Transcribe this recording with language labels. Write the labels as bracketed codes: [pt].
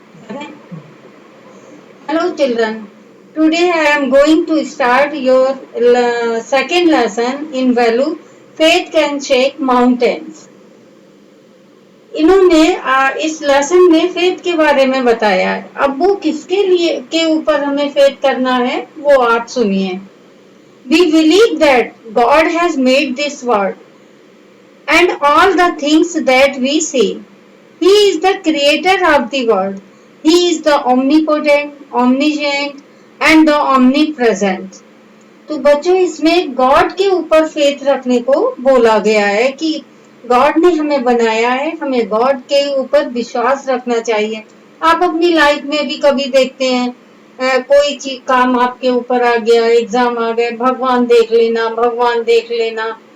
[en] Hello children, today I am going to start your second lesson in value faith can shake mountains. [hi] इन्होंने इस lesson में faith के बारे में बताया है। अब वो किसके लिए के ऊपर हमें फेथ करना है वो आप सुनिए। [en] We believe that God has made this world and all the things that we see. He is the creator of the world. He is the omnipotent, omniscient and the omnipresent. [hi] तो बच्चों इसमें God के ऊपर faith रखने को बोला गया है कि गॉड ने हमें बनाया है, हमें गॉड के ऊपर विश्वास रखना चाहिए। आप अपनी लाइफ में भी कभी देखते हैं कोई चीज काम आपके ऊपर आ गया, एग्जाम आ गए, भगवान देख लेना, भगवान देख लेना।